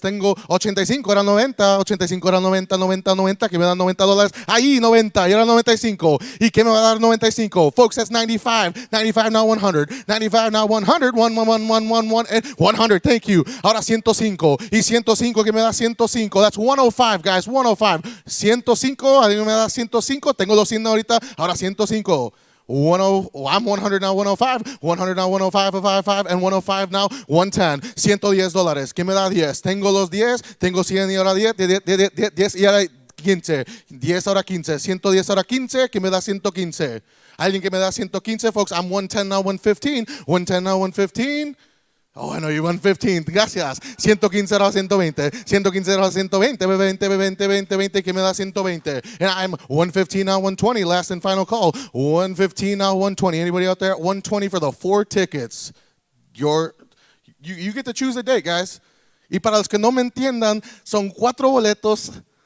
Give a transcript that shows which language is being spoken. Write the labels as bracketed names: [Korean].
[Spanish] Tengo 85, ahora 90, 85 ahora 90, 90, 90 que me da $90. Ahí 90, y ahora 95. ¿Y qué me va a dar 95? [English] Folks, that's 95, 95 now 100, 95 now 100, 100, thank you. [Spanish] Ahora 105, y 105 que me da 105. [English] That's 105, guys, 105. [Spanish] 105, alguien me da 105. Tengo 200 ahorita, ahora 105. [English] I'm 100 now, 105. 100 now, 105, 55, and 105 now, 110. $110. [Spanish] ¿Quién me da 10? Tengo los 10, tengo 100 y ahora 10, 10 y ahora 15. 10 ahora 15. 110 ahora 15, que me da 115. Alguien que me da 115, [English] folks, I'm 110 now, 115. [Spanish] 110 now, 115. [English] Oh, I know you 115. [Spanish] Gracias. 115 ahora 120. 115 ahora 120. 20, 20, 20, 20. Que me da 120. [English] And I'm 115 now 120. Last and final call. 115 now 120. Anybody out there at 120 for the 4 tickets? You get to choose a date, guys. [Spanish] Y para los que no me entiendan, son 4 boletos.